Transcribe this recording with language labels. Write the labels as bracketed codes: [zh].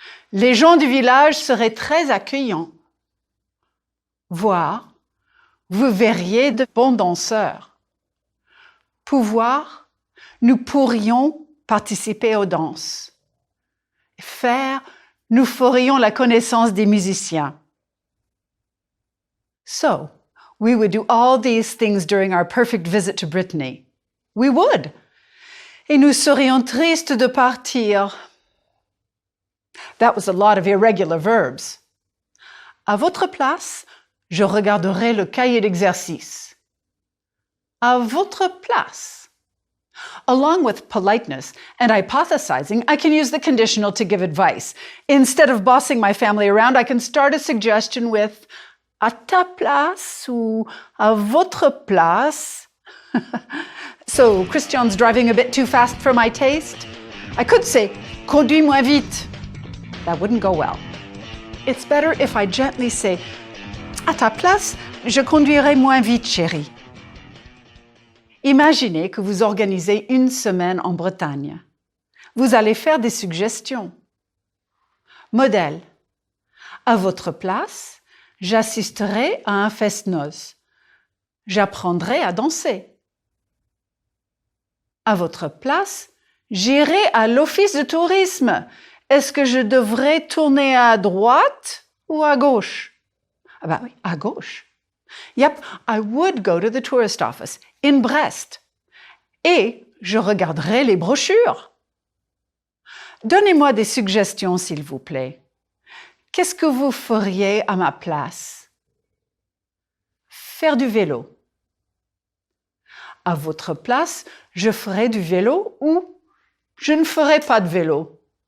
[fr] Les gens du village seraient très accueillants. Voir. Vous verriez de bons danseurs. Pouvoir. Nous pourrions participer aux danses. Faire. Nous ferions la connaissance des musiciens. [en] So, we would do all these things during our perfect visit to Brittany. We would. [fr] Et nous serions tristes de partir. [en] That was a lot of irregular verbs. [fr] À votre place, je regarderai le cahier d'exercice. À votre place. [en] Along with politeness and hypothesizing, I can use the conditional to give advice. Instead of bossing my family around, I can start a suggestion with [fr] à ta place ou à votre place. [en] So, Christian's driving a bit too fast for my taste. I could say, [fr] conduis moins vite. [en] That wouldn't go well. It's better if I gently say, [fr] à ta place, je conduirai moins vite, chérie. Imaginez que vous organisez une semaine en Bretagne. Vous allez faire des suggestions. Modèle. À votre place, j'assisterai à un fest-noz. J'apprendrai à danser. À votre place, j'irai à l'office de tourisme. Est-ce que je devrais tourner à droite ou à gauche? Ah ben oui, à gauche. [en] Yep, I would go to the tourist office in Brest. [fr] Et je regarderai les brochures. Donnez-moi des suggestions, s'il vous plaît. Qu'est-ce que vous feriez à ma place? Faire du vélo. À votre place, je ferai du vélo ou je ne ferai pas de vélo.